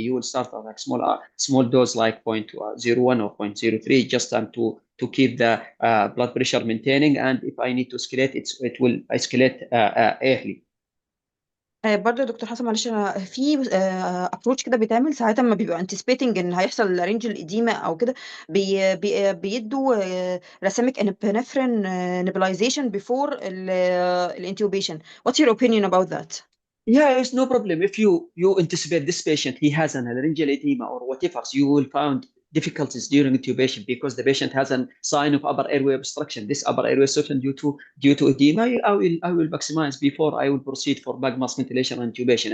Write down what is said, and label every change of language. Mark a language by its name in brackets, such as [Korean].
[English] You will start at like small dose like 0.01 or 0.03, just to keep the blood pressure maintaining. And if I need to escalate, it will escalate early. [Arabic] برضه يا دكتور حسن معلش، انا في ابروتش كده بيتعمل ساعات ما بيبقى انتسبيتنج ان هيحصل رينج الاديمه او كده، بيدوا رسامك انبنفرين نبلايزيشن بيفور الانتوبيشن. [English] What's your opinion about that؟ Yeah, it's no problem. If you anticipate this patient, he has an laryngeal edema or whatever, so you will find difficulties during intubation because the patient has a sign of upper airway obstruction. This upper airway obstruction due to edema, I will maximize before I will proceed for bag mask ventilation and intubation.